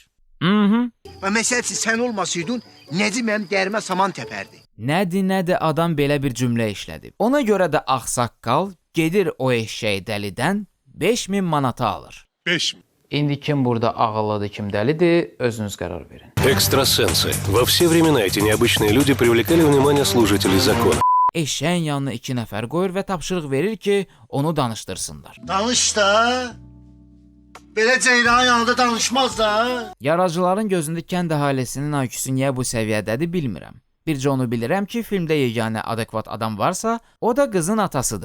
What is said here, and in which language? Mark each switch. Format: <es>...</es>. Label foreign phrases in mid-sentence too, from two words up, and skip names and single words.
<az>Və məsələsi sən olmasaydın, Necim mənim dərimə saman təpərdi. Nədir adam belə bir cümlə işlədib. Ona görə də ağsaqqal gedir o eşşəyi dəlidən 5000 manata alır. 5000. İndi kim burada ağıllıdır, kim dəlidir, özünüz qərar verin.</az> <ru>Экстрасенсы. Во все времена эти необычные люди привлекали внимание служителей закона.</ru> <az>Eşşəyin yanına 2 nəfər qoyur və tapşırıq verir ki, onu danışdırsınlar. Danış da. Belə ceyranın yanında danışmaz da. Yaradıcıların gözündə kənd əhalisinin IQ-su niyə bu səviyyədədir bilmirəm. Bircə onu bilirəm ki, filmdə yeganə adekvat adam varsa, o da qızın atasıdır.</az>